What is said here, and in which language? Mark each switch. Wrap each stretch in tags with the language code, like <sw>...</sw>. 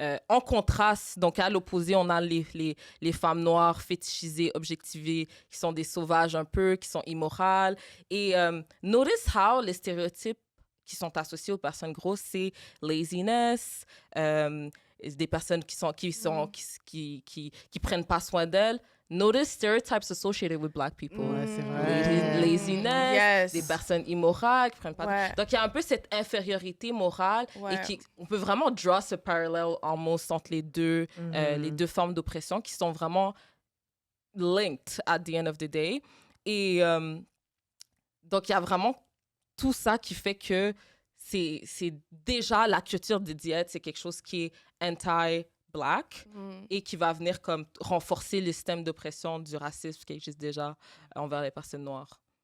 <fr>En contraste, donc à l'opposé, on a les femmes noires fétichisées, objectivées, qui sont des sauvages un peu, qui sont immorales. Et</fr> <en>notice how</en> <fr>les stéréotypes qui sont associées aux personnes grosses, c'est laziness, des personnes qui prennent pas soin d'elles.</fr> <en>Notice stereotypes associated with Black people.</en> <fr>Ouais, c'est vrai.</fr> <en>Laziness, Yes.</en> <fr>des personnes immorales qui prennent pas. Ouais. Donc il y a un peu cette infériorité morale Ouais. et on peut vraiment draw ce parallèle almost entre les deux formes d'oppression qui sont vraiment linked</fr> <en>at the end of the day.</en> <fr>Et donc il y a vraiment tout ça qui fait que c'est déjà la culture des diètes, c'est quelque chose qui est anti-Black et qui va venir comme renforcer le système d'oppression du racisme qui existe déjà envers les personnes noires.</fr>